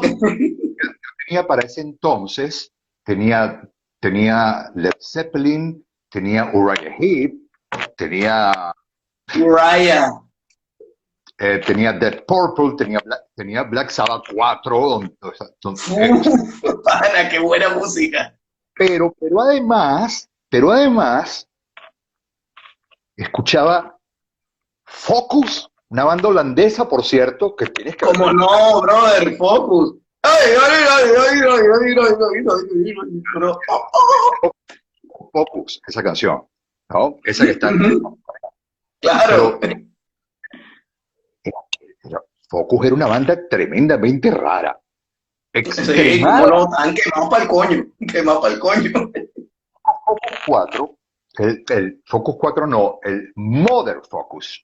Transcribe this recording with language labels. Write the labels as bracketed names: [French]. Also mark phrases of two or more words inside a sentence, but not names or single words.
[Spanish] Yo tenía para ese entonces, tenía Led Zeppelin, tenía Uriah Heep, tenía Dead Purple, tenía Black Sabbath 4, Pana, qué buena música. pero además, escuchaba Focus, una banda holandesa, por cierto, que tienes que Como ver. no, brother, Focus. Ay, ay, ay, ay, ay, ay, ay, ay, ay, pero, Focus, esa canción, ¿no? Esa que está. claro. Pero Focus era una banda tremendamente rara, Sí, como extremada. no, están quemados para el coño, quemados para el coño. Focus 4, el Focus 4 no, el Mother Focus,